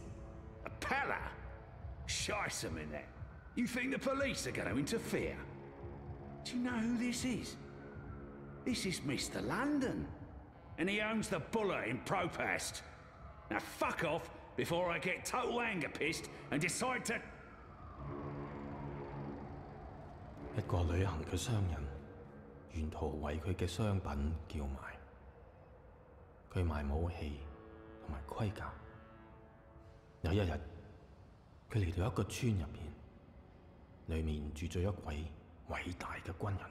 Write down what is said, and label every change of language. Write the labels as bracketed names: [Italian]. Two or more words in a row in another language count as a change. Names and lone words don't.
[English] A palla? Shice him in there. You think the police are going to interfere? Do you know who this is? This is Mr. London. And he owns the Buller in Propast. Now fuck off before I get total anger pissed and decide to... [Cantonese] 一個旅行嘅商人，沿途為佢嘅商品叫賣。佢賣武器同埋盔甲。有一日，佢嚟到一個村入邊，裏面住咗一位偉大嘅軍人。